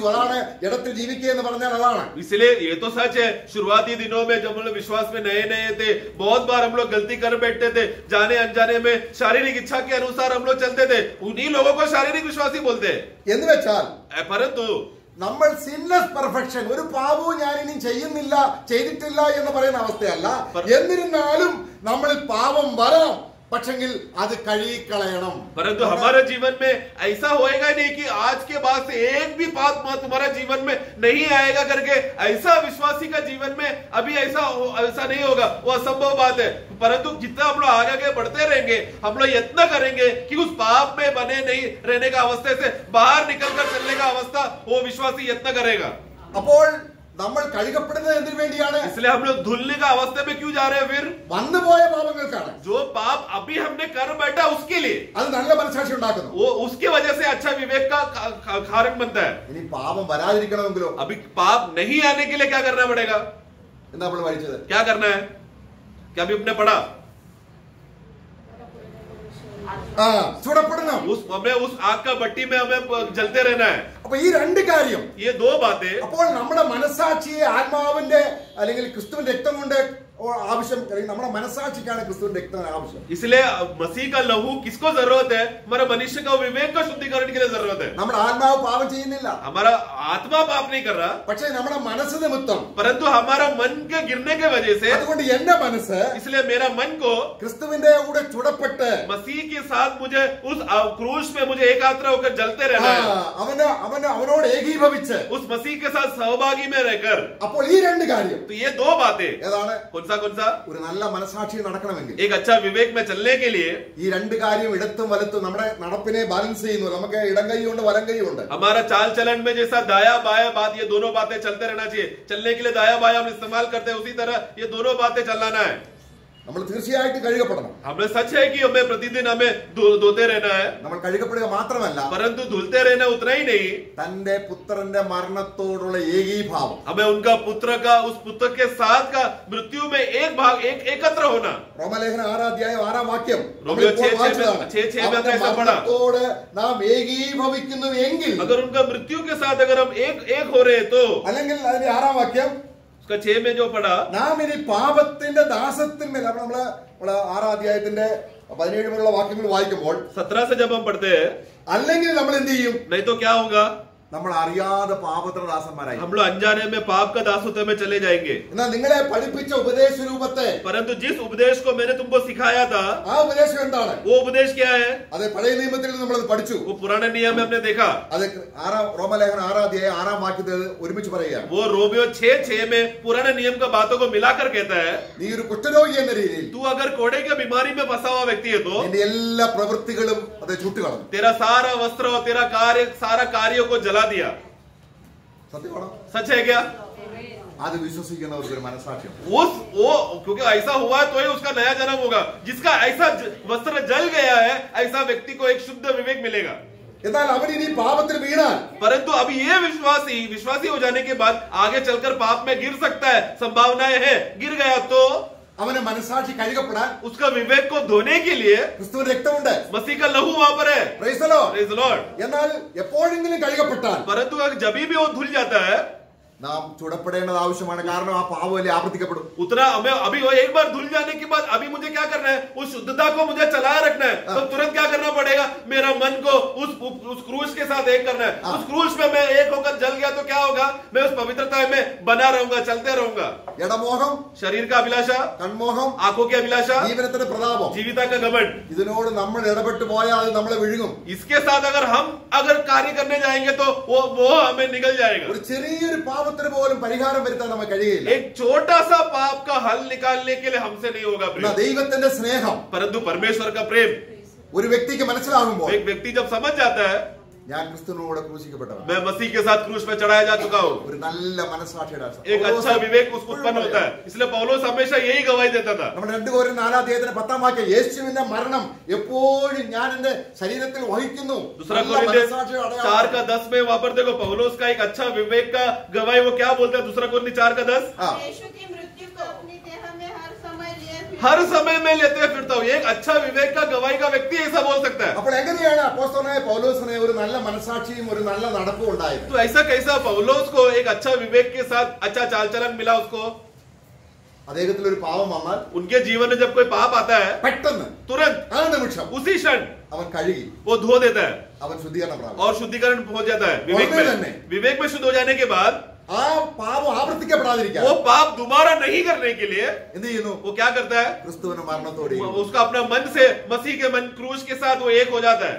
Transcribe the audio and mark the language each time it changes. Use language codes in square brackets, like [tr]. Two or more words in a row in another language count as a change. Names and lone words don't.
[ml] അതാണ് ജഡത്തിൽ ജീവിക്കുക എന്ന് പറഞ്ഞാൽ അതാണ്. [hi] इसलिए ये तो सच है, शुरुआती दिनों में जब हम लोग विश्वास में नए नए थे, बहुत बार हम लोग गलती कर बैठते थे, जाने अनजाने में शारीरिक इच्छा के अनुसार हम लोग चलते थे, उन्हीं लोगों को शारीरिक विश्वासी बोलते हैं। [ml] എന്ന് വെച്ചാൽ [hi] परंतु [ml] നമ്മൾ [en] sinless perfection, [ml] ഒരു പാപവും ഞാൻ ഇനി ചെയ്തിട്ടില്ല എന്ന് പറയുന്ന അവസ്ഥയല്ല. എന്നിരുന്നാലും നമ്മളിൽ പാപം വരാം, പക്ഷെങ്കിൽ അത് കഴുകിക്കളയണം. [hi] परंतु हमारे जीवन में ऐसा होएगा नहीं कि आज के बाद से एक भी पाप तुम्हारा जीवन में नहीं आएगा करके, ऐसा विश्वासी का जीवन में अभी ऐसा नहीं होगा, वो असंभव बात है. परंतु जितना हम लोग आगे बढ़ते रहेंगे, हम लोग यत्न करेंगे कि उस पाप में बने नहीं रहने का अवस्था से बाहर निकलकर चलने का अवस्था वो विश्वासी यत्न करेगा. [ml] അപ്പോൾ നമ്മൾ കഴുകപ്പെടുന്നത് എന്തിനു വേണ്ടിയാണ്? [hi] इसलिए हम लोग धुलने का अवस्था में क्यों जा रहे हैं? फिर [ml] വന്നുപോയ പാപങ്ങൾക്കാണ്. [hi] जो पाप अभी हमने कर बैठा उसके लिए, [ml] അത് നല്ല മനസാക്ഷി ഉണ്ടാക്കുന്നു. [hi] वो उसकी वजह से अच्छा विवेक का कारण बनता है. [ml] ഇനി പാപം വരാതിരിക്കണമെങ്കിലോ [hi] अभी पाप नहीं आने के लिए क्या करना पड़ेगा? [ml] എന്താ നമ്മൾ പഠിച്ചത്? [hi] क्या करना है? क्या अभी हमने पढ़ा? [ml] ചൂടപ്പെടണം. [hi] हमें उस आग का भट्टी में हमें जलते रहना है. [ml] അപ്പൊ ഈ രണ്ട് കാര്യം, [hi] ये दो बातें, [ml] അപ്പോൾ നമ്മുടെ മനസാക്ഷിയെ ആത്മാവിന്റെ അല്ലെങ്കിൽ ക്രിസ്തുവിന്റെ രക്തം കൊണ്ട് ആവശ്യം, നമ്മുടെ മനസാക്ഷിക്കാണ് ക്രിസ്തുവിന്റെ രക്തം ആവശ്യം. [hi] इसलिए मसीह का लहू किसको जरूरत है? हमारा मनुष्य का विवेक का शुद्धिकरण के लिए जरूरत है. [ml] നമ്മുടെ ആത്മാവ് പാപം ചെയ്യുന്നില്ല, [hi] हमारा आत्मा पाप नहीं कर रहा, [ml] പക്ഷേ നമ്മുടെ മനസ്സ് നിമിത്തം, [hi] परंतु हमारा मन के गिरने के वजह से, [ml] അതുകൊണ്ട് എന്റെ മനസ്സ് [hi] इसलिए मेरा मन को [ml] ക്രിസ്തുവിന്റെ കൂടെ ചുടപ്പെട്ട് [hi] मसीह के साथ मुझे उस क्रूस में मुझे एकाग्र होकर जलते रहना है. [ml] അവനോട് ഏകീഭവിച്ച് [hi] उस मसीह के साथ सहभागी में रहकर. [ml] അപ്പോൾ ഈ രണ്ട് കാര്യം [hi] तो ये दो बातें, [ml] ഏതാണ്? [hi] कौन सा? [ml] ഒരു നല്ല മനസാക്ഷി നടക്കണമെങ്കിൽ [hi] एक अच्छा विवेक में चलने के लिए [ml] ഈ രണ്ട് കാര്യം ഇടത്തും വലത്തും നമ്മുടെ നടപ്പിനെ ബാലൻസ് ചെയ്യുന്നു. നമുക്ക് ഇടം കൈയുണ്ട് വലം കൈയുണ്ട്. [hi] हमारा चाल चलन में जैसा दाया बाया बात, ये दोनों बातें चलते रहना चाहिए. चलने के लिए दाया बाया हम इस्तेमाल करते हैं, उसी तरह ये दोनों बातें चलाना है. [ml] നമ്മൾ തീർച്ചയായിട്ടും കഴുകപ്പെടണം. [hi] हमें सच है कि हमें प्रतिदिन हमें धोते रहना है, [ml] നമ്മൾ കഴുകപ്പെടുക മാത്രമല്ല, [hi] परंतु धुलते रहना उतना ही नहीं, [ml] തന്റെ പുത്രന്റെ മരണത്തോടുള്ള ഏകീഭാവം, [hi] हमें उनका पुत्र का उस पुत्र के साथ का मृत्यु में एक भाग एकत्र होना. [ml] റോമലേഖനം 6 അധ്യായം 6 വാക്യം [hi] रोमियो 6 में ऐसा पढ़ा, [ml] മരണത്തോട് നാം ഏകീഭവിക്കുന്നു എങ്കിൽ, [hi] अगर उनका मृत्यु के साथ अगर हम एक हो रहे तो, [ml] അല്ലെങ്കിൽ അതിന്റെ 6 വാക്യം [hi] 6 में जो पढ़ा, [ml] നാം ഇനി പാപത്തിന്റെ ദാസത്തിന്മേൽ, അപ്പൊ നമ്മള് 6 അധ്യായത്തിന്റെ 17 മുതലുള്ള വാക്യങ്ങൾ വായിക്കുമ്പോൾ [hi] 17 से जब हम पढ़ते हैं, [ml] അല്ലെങ്കിൽ നമ്മൾ എന്ത് ചെയ്യും? [hi] नहीं तो क्या होगा? [ml] നമ്മൾ അറിയാതെ പാപത്തിന്റെ ദാസന്മാരായി. [hi] हम लोग अनजाने में पाप का दासत्व में चले जाएंगे. [ml] എന്നാൽ നിങ്ങളെ പഠിപ്പിച്ച ഉപദേശ രൂപത്തെ, [hi] परंतु जिस उपदेश को मैंने तुमको सिखाया था, [ml] ആ ഉപദേശം എന്താണ്? [hi] वो उपदेश क्या है? [ml] അത് പഴയ നിയമത്തിൽ നമ്മളത് പഠിച്ചു. [hi] वो पुराने नियम में हमने देखा. [ml] അത് റോമലേഖനം 6 അധ്യായം 6 വാക്യത്തിൽ ഒരുമിച്ച് പറയുകയാണ്. [hi] वो रोमियो 6:6 में पुराने नियम का बातों को मिलाकर कहता है, [ml] നീ ഒരു കുഷ്ഠരോഗി എന്ന രീതിയിൽ [hi] तू अगर कोड़े की बीमारी में फंसा हुआ व्यक्ति है तो [ml] നിന്റെ എല്ലാ പ്രവൃത്തികളും അത് ചുട്ടുകളഞ്ഞു. [hi] तेरा सारा वस्त्र और तेरा सारा कार्यों को जला दिया. [ml] സത്യമാണോ? [hi] सच है क्या? [ml] അത് വിശ്വസിക്കുന്നവർക്ക് ഒരു മനസാക്ഷ്യം. [hi] वो क्योंकि ऐसा हुआ तो ही उसका नया जन्म होगा. जिसका ऐसा वस्त्र जल गया है, ऐसा व्यक्ति को एक शुद्ध विवेक मिलेगा. [ml] എന്നാൽ അവൻ ഇനി പാപത്തിൽ വീണാൽ, [hi] परंतु अभी ये विश्वासी हो जाने के बाद आगे चलकर पाप में गिर सकता है, संभावनाएं है. गिर गया तो [ml] അവന് മനസാക്ഷി കഴുകപ്പെടാൻ [hi] उसका विवेक को धोने के लिए [ml] ക്രിസ്തുവിന്റെ രക്തമുണ്ട്. [hi] मसीह का लहू वहां पर है. [en] Praise the Lord. Praise the Lord. [ml] എന്നാൽ എപ്പോഴെങ്കിലും കഴുകപ്പെട്ടാൽ [hi] परंतु अगर जब भी वो धुल जाता है, [ml] നാം ചുടപ്പെടേണ്ടത് ആവശ്യമാണ്. കാരണം ആ പാപമല്ലേ ആവർത്തിക്കപ്പെടും. [hi] उतना हमें अभी वो एक बार धुल जाने के बाद अभी मुझे क्या करना है? उस शुद्धता को मुझे चलाए रखना है. तो तुरंत क्या करना पड़ेगा? मेरा मन को उस क्रूस के साथ एक करना है. उस क्रूस में मैं एक होकर जल गया तो क्या होगा? मैं उस पवित्रता में बना रहूंगा, चलते रहूंगा. [ml] ഇടമോഹം, [hi] शरीर का अभिलाषा, [ml] കൺമോഹം, [hi] आंखों की अभिलाषा, [ml] ജീവനത്തിന്റെ പ്രതാപം, [hi] जीविता का घमंड, [ml] ഇതിനോട് നമ്മൾ ഇടപെട്ട് പോയാൽ അത് നമ്മളെ വിഴുങ്ങും. [hi] इसके साथ अगर हम कार्य करने जाएंगे तो वो हमें निकल जाएगा. [ml] ഒരു ചെറിയൊരു പാപത്തിന് പോലും പരിഹാരം വരുത്താൻ നമുക്ക് കഴിയില്ല. [hi] एक छोटा सा पाप का हल निकालने के लिए हमसे नहीं होगा प्रेम. [ml] ദൈവത്തിന്റെ സ്നേഹം [hi] परंतु परमेश्वर का प्रेम [ml] ഒരു വ്യക്തിക്ക് മനസ്സിലാകുമ്പോൾ, [hi] एक व्यक्ति जब समझ जाता है, [ml] ഞാൻ ക്രിസ്തുവിനോട് ക്രൂശിക്കപ്പെട്ടവൻ, [hi] मैं मसीह के साथ क्रूस में चढ़ाया जा चुका हूँ, [ml] ഒരു നല്ല മനസ്സാക്ഷിയുടെ [hi] एक अच्छा विवेक उसको उत्पन्न होता है. इसलिए पौलोस हमेशा यही गवाही देता था. [ml] നമ്മുടെ 2 കൊരിന്ത്യർ 4 അധ്യായത്തിന്റെ 10 വാക്യം, യേശുവിന്റെ മരണം എപ്പോഴും ഞാൻ എന്റെ ശരീരത്തിൽ വഹിക്കുന്നു. [hi] दूसरा कोरिन्थियर 4:10 में वहां पर देखो पौलोस का एक अच्छा विवेक का गवाही वो क्या बोलता है? दूसरा कोरिन्थियर 4:10, यीशु की मृत्यु को अपनी देह में हर समय में लेते फिरता हूँ. एक अच्छा विवेक का गवाही का व्यक्ति ऐसा बोल सकता है. [ml] അപ്പോൾ എങ്ങനെയാണ് അപ്പോസ്തലനായ പൗലോസിന് ഒരു നല്ല മനസാക്ഷിയും ഒരു നല്ല നടപ്പും ഉണ്ടായത്? [hi] तो ऐसा कैसा पौलोस को एक अच्छा विवेक के साथ अच्छा चाल चलन मिला उसको? [ml] അദ്ദേഹത്തിൽ ഒരു പാപം വന്നാൽ, [hi] उनके जीवन में जब कोई पाप आता है, [ml] പെട്ടെന്ന് [hi] तुरंत [ml] ആ നിമിഷം [hi] उसी क्षण [ml] അവൻ കഴുകി, [hi] वो धो देता है [ml] അവൻ ശുദ്ധീകരണം പ്രാപിക്കും. [hi] और शुद्धिकरण पहुंच जाता है. उन्हें विवेक में शुद्ध हो जाने के बाद [ml] ആ പാപം ആവർത്തിക്കപ്പെടാതിരിക്കാൻ [hi] वो पाप दोबारा नहीं करने के लिए [ml] എന്ത് ചെയ്യുന്നു? [hi] वो क्या करता है? [ml] ക്രിസ്തുവിന്റെ മരണത്തോടെ [hi] उसका अपना मन से मसीह के मन क्रूज के साथ वो एक हो जाता है.